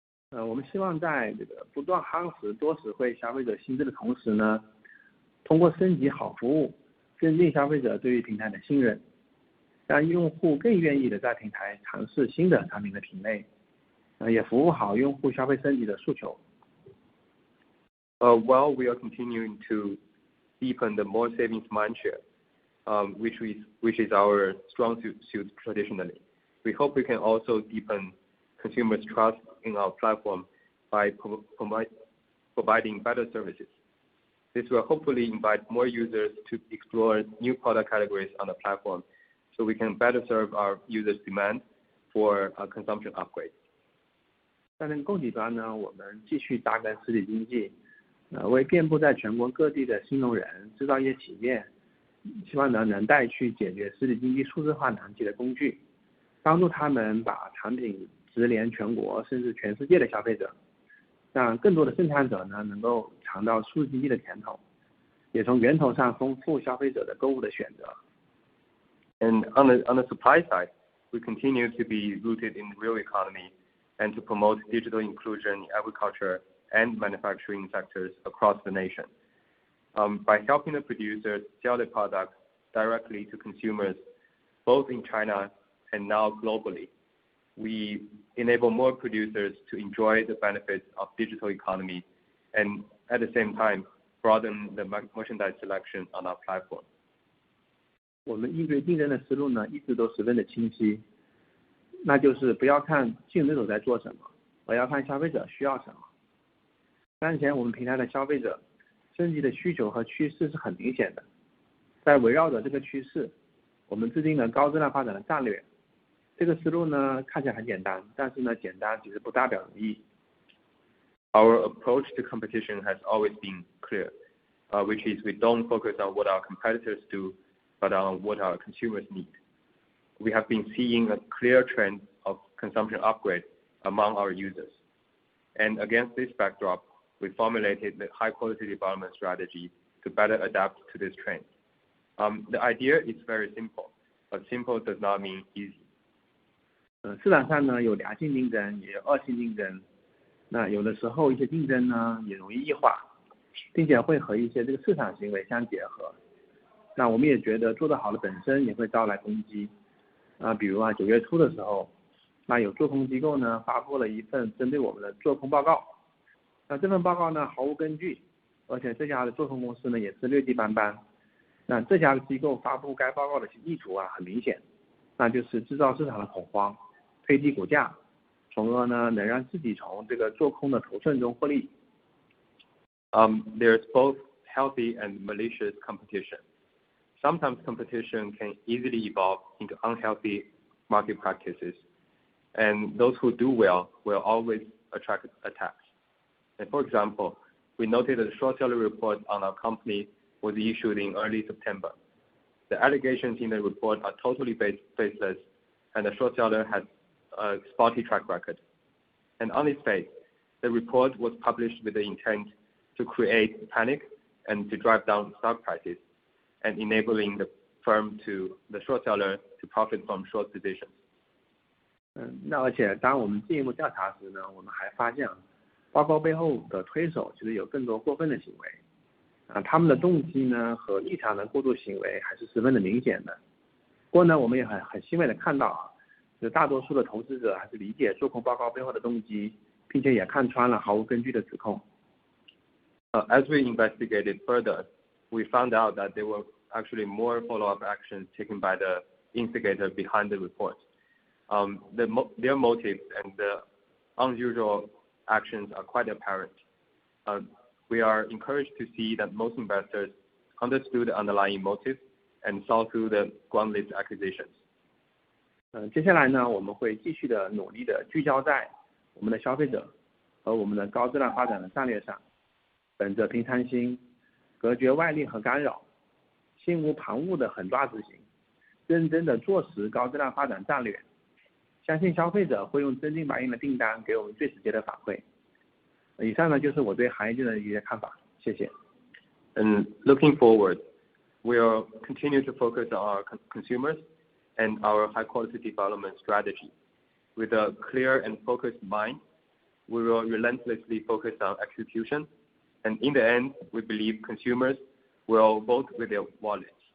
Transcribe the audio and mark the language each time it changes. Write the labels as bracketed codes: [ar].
[zh] 我们希望在这个不断夯实多实惠消费者心智的同时呢，通过升级好服务，增进消费者对于平台的信任，让用户更愿意的在平台尝试新的产品的品类，也服务好用户消费升级的诉求。 [en] While we are continuing to deepen the more savings mindshare, which is our strong suit traditionally, we hope we can also deepen consumers' trust in our platform by providing better services. This will hopefully invite more users to explore new product categories on the platform, so we can better serve our users' demand for consumption upgrades. [zh] 在那个供给端呢，我们继续扎根实体经济，为遍布在全国各地的新农人、制造业企业，希望能带去解决实体经济数字化难题的工具，帮助他们把产品直连全国甚至全世界的消费者，让更多的生产者呢能够尝到数字经济的甜头，也从源头上丰富消费者的购物的选择。 [en] And on the supply side, we continue to be rooted in real economy and to promote digital inclusion in agriculture and manufacturing sectors across the nation. By helping the producers sell their products directly to consumers, both in China and now globally, we enable more producers to enjoy the benefits of digital economy and at the same time broaden the merchandise selection on our platform. [zh] 我们应对竞争的思路呢，一直都十分的清晰，那就是不要看竞争者在做什么，而要看消费者需要什么。当前我们平台的消费者升级的需求和趋势是很明显的，在围绕着这个趋势，我们制定了高质量发展的战略。这个思路呢，看起来很简单，但是呢，简单其实不代表容易。 [en] Our approach to competition has always been clear, which is we don't focus on what our competitors do, but on what our consumers need. We have been seeing a clear trend of consumption upgrade among our users. And against this backdrop, we formulated the high-quality development strategy to better adapt to this trend. The idea is very simple, but simple does not mean easy. [zh] 市场上呢有良性竞争，也有恶性竞争。那有的时候一些竞争呢也容易异化，并且会和一些这个市场行为相结合。那我们也觉得做得好的本身也会招来攻击。比如9月初的时候，那有做空机构呢发布了一份针对我们的做空报告。那这份报告呢毫无根据，而且这家的做空公司呢也是劣迹斑斑。那这家的机构发布该报告的意图很明显，那就是制造市场的恐慌，推低股价，从而呢能让自己从这个做空的头寸中获利。 [en] There's both healthy and malicious competition. Sometimes competition can easily evolve into unhealthy market practices, and those who do well will always attract attacks. And for example, we noted that the short seller report on our company was issued in early September. The allegations in the report are totally baseless, and the short seller has a spotty track record. And on its face, the report was published with the intent to create panic and to drive down stock prices, and enabling the short seller to profit from short positions. [zh] 那而且当我们进一步调查时呢，我们还发现报告背后的推手其实有更多过分的行为。他们的动机呢和立场的过度行为还是十分的明显的。不过呢，我们也很欣慰的看到就大多数的投资者还是理解做空报告背后的动机，并且也看穿了毫无根据的指控。 [en] As we investigated further, we found out that there were actually more follow-up actions taken by the instigator behind the report. Their motives and the unusual actions are quite apparent. We are encouraged to see that most investors understood the underlying motive and saw through the groundless accusations. [zh] 接下来呢，我们会继续的努力的聚焦在我们的消费者和我们的高质量发展的战略上，本着平常心，隔绝外力和干扰，心无旁骛的狠抓执行，认真的落实高质量发展战略。相信消费者会用真金白银的订单给我们最直接的反馈。以上呢就是我对行业的一些看法，谢谢。 [en] And looking forward, we'll continue to focus on our consumers and our high-quality development strategy. With a clear and focused mind, we will relentlessly focus on execution, and in the end, we believe consumers will vote with their wallets.